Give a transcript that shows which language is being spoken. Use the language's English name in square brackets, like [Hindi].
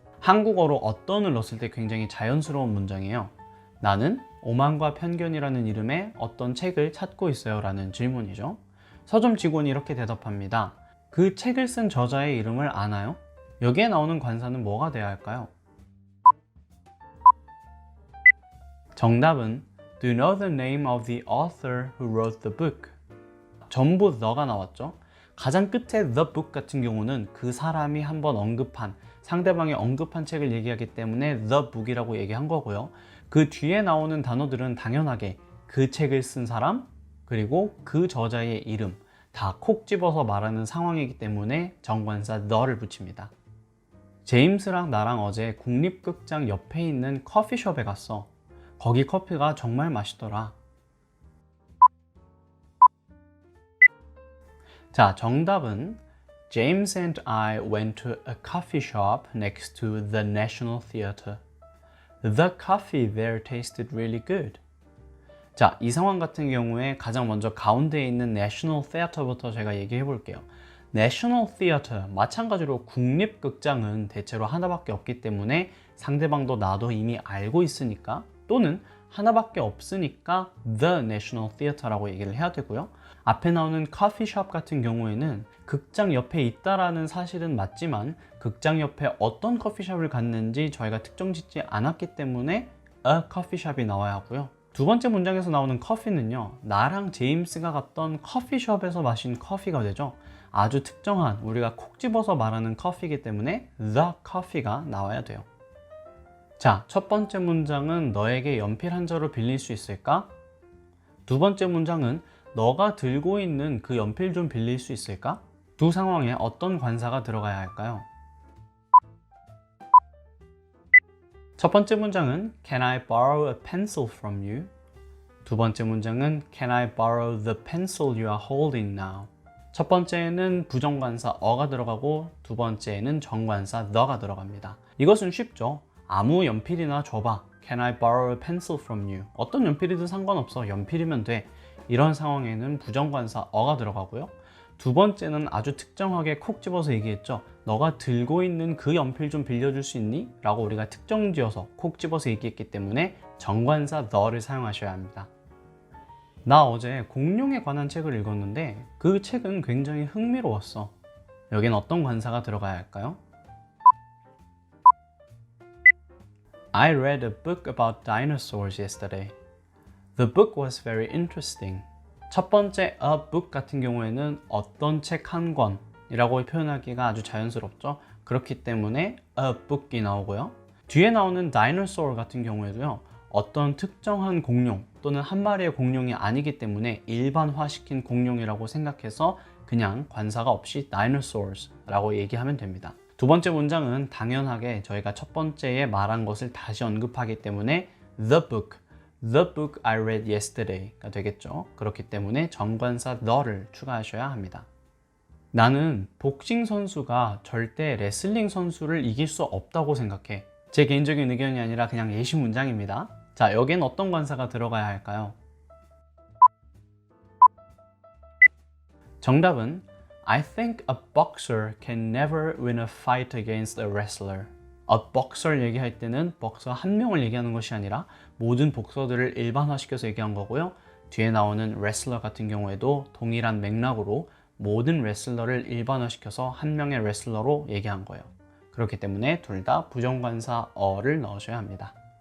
[Korean] 한국어로 어떤을 넣었을 때 굉장히 자연스러운 문장이에요. 나는 오만과 편견이라는 이름의 어떤 책을 찾고 있어요 라는 질문이죠. 서점 직원이 이렇게 대답합니다. 그 책을 쓴 저자의 이름을 아나요? 여기에 나오는 관사는 뭐가 돼야 할까요? 정답은 [English] Do you know the name of the author who wrote the book? [Korean] 전부 the가 나왔죠. 가장 끝에 the book 같은 경우는 그 사람이 한번 언급한, 상대방이 언급한 책을 얘기하기 때문에 the book이라고 얘기한 거고요. 그 뒤에 나오는 단어들은 당연하게 그 책을 쓴 사람, 그리고 그 저자의 이름 다 콕 집어서 말하는 상황이기 때문에 정관사 the를 붙입니다. 제임스랑 나랑 어제 국립극장 옆에 있는 커피숍에 갔어. 거기 커피가 정말 맛있더라. 자, 정답은 [English] James and I went to a coffee shop next to the National Theatre. The coffee there tasted really good. [Korean] 자, 이 상황 같은 경우에 가장 먼저 가운데에 있는 National Theatre부터 제가 얘기해 볼게요. National Theatre, 마찬가지로 국립극장은 대체로 하나밖에 없기 때문에 상대방도 나도 이미 알고 있으니까, 또는 하나밖에 없으니까 The National Theatre라고 얘기를 해야 되고요. 앞에 나오는 커피숍 같은 경우에는 극장 옆에 있다라는 사실은 맞지만 극장 옆에 어떤 커피숍을 갔는지 저희가 특정 짓지 않았기 때문에 a 커피숍이 나와야 하고요. 두 번째 문장에서 나오는 커피는요, 나랑 제임스가 갔던 커피숍에서 마신 커피가 되죠. 아주 특정한, 우리가 콕 집어서 말하는 커피이기 때문에 the coffee가 나와야 돼요. 자, 첫 번째 문장은 너에게 연필 한 자루 빌릴 수 있을까? 두 번째 문장은 너가 들고 있는 그 연필 좀 빌릴 수 있을까? 두 상황에 어떤 관사가 들어가야 할까요? 첫 번째 문장은 [English] Can I borrow a pencil from you? [Korean] 두 번째 문장은 [English] Can I borrow the pencil you are holding now? [Korean] 첫 번째에는 부정관사 어가 들어가고 두 번째에는 정관사 the가 들어갑니다. 이것은 쉽죠. 아무 연필이나 줘봐. [English] Can I borrow a pencil from you? [Korean] 어떤 연필이든 상관없어. 연필이면 돼. 이런 상황에는 부정관사 어가 들어가고요. 두 번째는 아주 특정하게 콕 집어서 얘기했죠. 너가 들고 있는 그 연필 좀 빌려줄 수 있니? 라고 우리가 특정 지어서 콕 집어서 얘기했기 때문에 정관사 the를 사용하셔야 합니다. 나 어제 공룡에 관한 책을 읽었는데 그 책은 굉장히 흥미로웠어. 여긴 어떤 관사가 들어가야 할까요? [English] I read a book about dinosaurs yesterday. The book was very interesting. [Korean] 첫 번째 a book 같은 경우에는 어떤 책 한 권이라고 표현하기가 아주 자연스럽죠. 그렇기 때문에 a book이 나오고요. 뒤에 나오는 dinosaur 같은 경우에도요. 어떤 특정한 공룡 또는 한 마리의 공룡이 아니기 때문에 일반화시킨 공룡이라고 생각해서 그냥 관사가 없이 dinosaurs라고 얘기하면 됩니다. 두 번째 문장은 당연하게 저희가 첫 번째에 말한 것을 다시 언급하기 때문에 [English] the book I read yesterday [Korean] 가 되겠죠. 그렇기 때문에 정관사 the를 추가하셔야 합니다. 나는 복싱 선수가 절대 레슬링 선수를 이길 수 없다고 생각해. 제 개인적인 의견이 아니라 그냥 예시 문장입니다. 자, 여기엔 어떤 관사가 들어가야 할까요? 정답은 [English] I think a boxer can never win a fight against a wrestler. [Korean] A boxer 얘기할 때는 복서 한 명을 얘기하는 것이 아니라 모든 복서들을 일반화시켜서 얘기한 거고요. 뒤에 나오는 wrestler 같은 경우에도 동일한 맥락으로 모든 레슬러를 일반화시켜서 한 명의 레슬러로 얘기한 거예요. 그렇기 때문에 둘 다 부정관사 어를 넣으셔야 합니다.